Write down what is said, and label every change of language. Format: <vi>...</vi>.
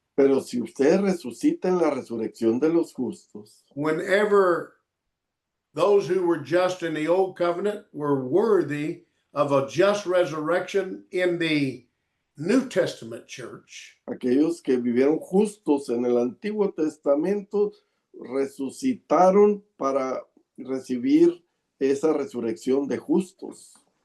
<es>Pero si usted resucita en la resurrección de los justos,</es> <en>whenever those who were just in the old covenant were worthy of a just resurrection in the New Testament church,</en> <es>aquellos que vivieron justos en el Antiguo Testamento resucitaron para recibir esa resurrección de justos.</es>